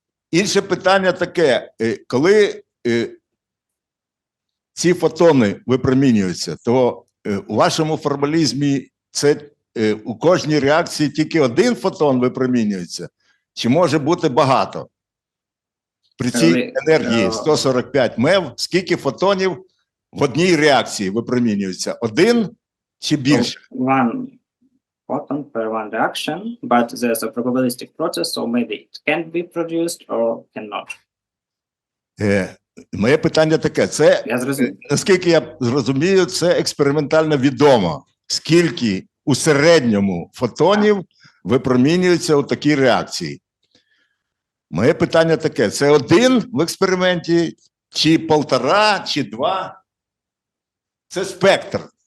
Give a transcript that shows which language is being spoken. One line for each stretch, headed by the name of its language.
Ukrainian: Інше питання таке, коли ці фотони випромінюються, то у вашому формалізмі це у кожній реакції тільки один фотон випромінюється, чи може бути багато? При цій енергії 145 МЕВ, скільки фотонів в одній реакції випромінюється? Один чи більше?
English: One photon per one reaction, but there's a probabilistic process, so maybe it can be produced or cannot.
Ukrainian: Моє питання таке, це, наскільки я зрозумію, це експериментально відомо, скільки у середньому фотонів випромінюється у такій реакції. Моє питання таке, це один в експерименті, чи 1,5, чи 2? Це спектр.